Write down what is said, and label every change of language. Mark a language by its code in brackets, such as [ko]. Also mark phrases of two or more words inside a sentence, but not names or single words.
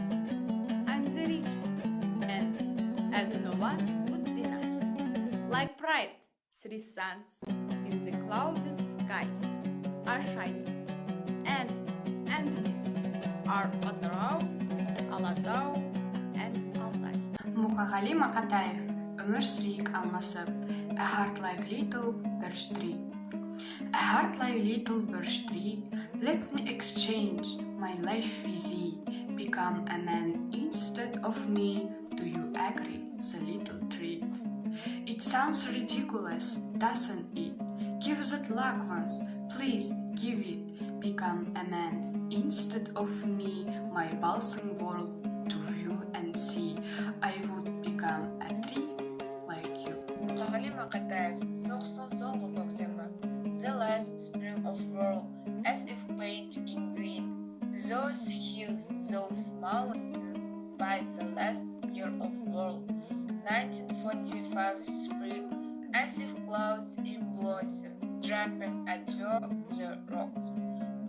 [en] I'm the richest, and no one would deny. Like pride, 3 suns in the cloudless sky are shining, and underneath are Alатау and Altai. Muqagali Maqataev, [kk] өмір сүрейік алмасып, [en] a heart like little birch tree. A heart like little birch tree, let me exchange my life with thee. Become a man instead of me, do you agree, the little tree? It sounds ridiculous, doesn't it? Give that luck once, please give it. Become a man instead of me, my balsam world to view and see. I would become a tree like you. Muqagali Maqataev, [kk] соғыстың соңғы көктемі, [en] the last spring of world, as if painted in green. Those hills, those mountains, by the last year of world, 1945 spring, as if clouds in blossom, jumping at the rocks.